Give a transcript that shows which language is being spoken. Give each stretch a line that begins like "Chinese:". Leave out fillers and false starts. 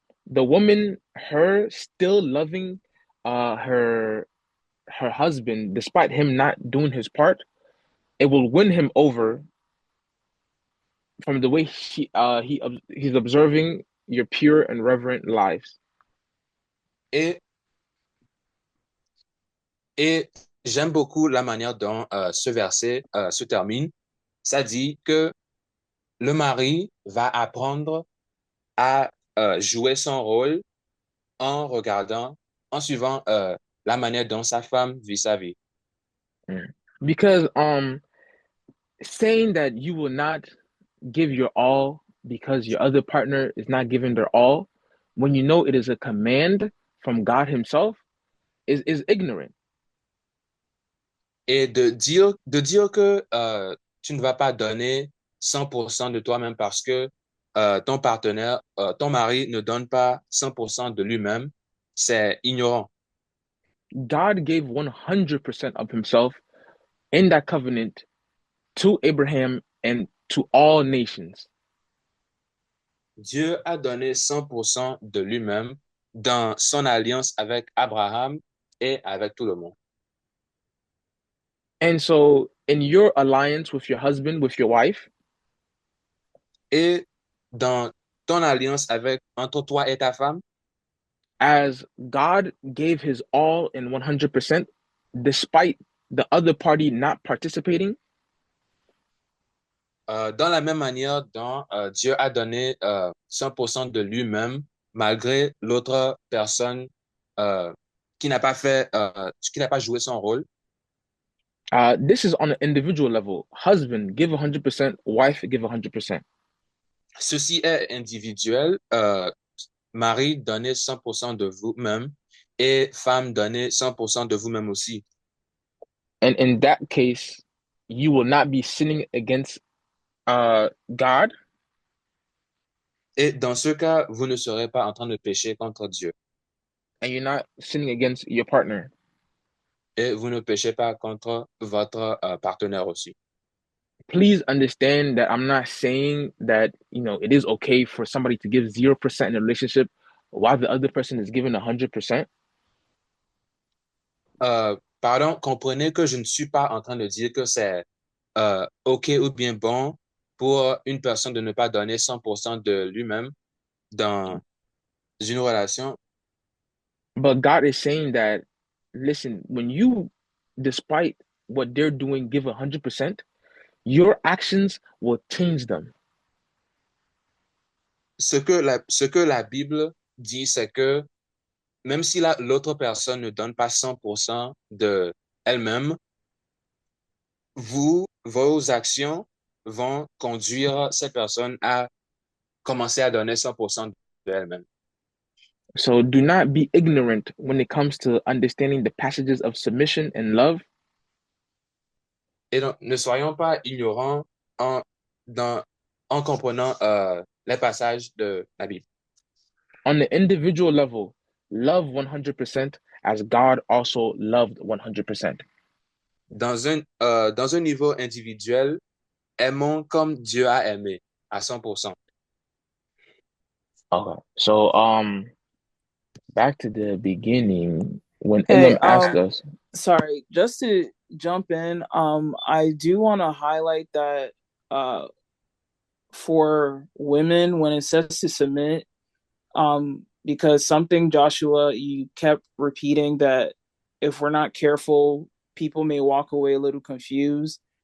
English: The woman, her still loving her husband despite him not doing his part, it will win him over from the way he's observing your pure and reverent lives.
French: Et, et j'aime beaucoup la manière dont ce verset se termine. Ça dit que le mari va apprendre à jouer son rôle en regardant, en suivant la manière dont sa femme vit sa vie.
English: Because saying that you will not give your all because your other partner is not giving their all, when you know it is a command from God Himself, is ignorant.
French: Et de dire que tu ne vas pas donner 100% de toi-même parce que ton partenaire, ton mari ne donne pas 100% de lui-même, c'est ignorant.
English: God gave 100% of Himself in that covenant to Abraham and to all nations.
French: Dieu a donné 100% de lui-même dans son alliance avec Abraham et avec tout le monde.
English: And so, in your alliance with your husband, with your wife,
French: Et dans ton alliance entre toi et ta femme,
English: as God gave His all in 100%, despite the other party not participating,
French: dans la même manière dont Dieu a donné 100% de lui-même, malgré l'autre personne qui n'a pas joué son rôle.
English: This is on an individual level. Husband, give 100%. Wife, give 100%.
French: Ceci est individuel. Mari, donnez 100% de vous-même et femme, donnez 100% de vous-même aussi.
English: And in that case, you will not be sinning against God.
French: Et dans ce cas, vous ne serez pas en train de pécher contre Dieu.
English: And you're not sinning against your partner.
French: Et vous ne péchez pas contre votre partenaire aussi.
English: Please understand that I'm not saying that, it is okay for somebody to give 0% in a relationship while the other person is giving 100%.
French: Pardon, comprenez que je ne suis pas en train de dire que c'est OK ou bien bon pour une personne de ne pas donner 100% de lui-même dans une relation.
English: But God is saying that, listen, when you, despite what they're doing, give 100%, your actions will change them.
French: Ce que la Bible dit, c'est que même si l'autre personne ne donne pas 100% de elle-même, vos actions vont conduire cette personne à commencer à donner 100% de elle-même.
English: So do not be ignorant when it comes to understanding the passages of submission and love.
French: Et donc, ne soyons pas ignorants en comprenant les passages de la Bible.
English: On the individual level, love 100% as God also loved 100%.
French: Dans un niveau individuel, aimons comme Dieu a aimé à 100%.
English: Okay. So back to the beginning when Elam asked us. Sorry, just to jump in, I do want to highlight that for women when it says to submit, because something, Joshua, you kept repeating that if we're not careful, people may walk away a little confused.